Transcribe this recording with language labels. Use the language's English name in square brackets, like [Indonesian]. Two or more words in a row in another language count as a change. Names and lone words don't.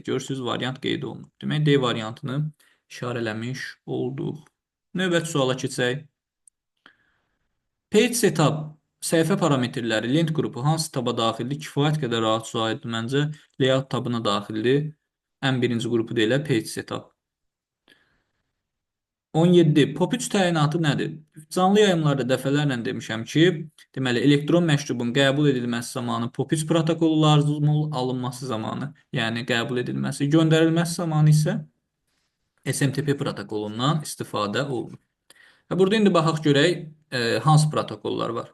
[Azerbaijani] Görürsünüz, variant qeyd olunur. Demək, D variantını işarələmiş olduq. Növbəti suala keçək. [English] Page setup [Azerbaijani] səhifə parametrləri, lent qrupu hansı taba daxildir? Kifayət qədər rahat sualdır məncə. Layout tabına daxildir. Ən birinci qrupu deyilə [English] page setup. [Azerbaijani] 17. POP3 təyinatı nədir? Canlı yayımlarda dəfələrlə demişəm ki, deməli, elektron məktubun qəbul edilməsi zamanı POP3 protokolu lazım alınması zamanı, yəni qəbul edilməsi, göndərilməsi zamanı isə SMTP protokolundan istifadə olunur. Və burada indi baxaq görək, hansı protokollar var.